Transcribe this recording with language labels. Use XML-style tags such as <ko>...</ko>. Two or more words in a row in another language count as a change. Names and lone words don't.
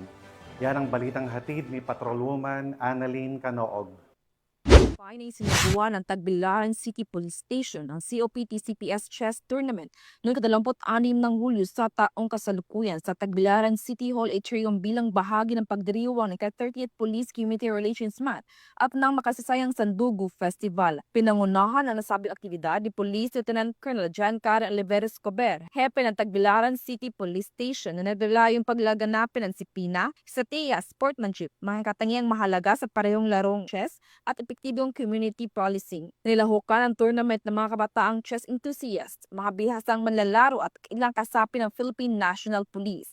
<tl>Yan ang balitang hatid ni Patrolwoman Annalyn Canoog. Na isinagawa ng Tagbilaran City Police Station ang COPT-CPS Chess Tournament noong 26 ng Hulyo sa taong kasalukuyan sa Tagbilaran City Hall Atrium bilang bahagi ng pagdiriwang ng 30th Police Community Relations Month at ng Makasasayang Sandugo Festival. Pinangunahan ang nasabing aktibidad ni Police Lieutenant Colonel Giancarlo Oliveros Escobar, hepe ng Tagbilaran City Police Station na naglalayong paglaganapin ng disiplina, estratehiya, sportsmanship, mga katangiang mahalaga sa parehong larong chess at epektibong</tl> <en>community policing.</en> <tl>Nilahukan ang tournament ng mga kabataang</tl> <en>chess enthusiasts,</en> <tl>mga bihasang manlalaro at ilang kasapi ng Philippine National Police.</tl>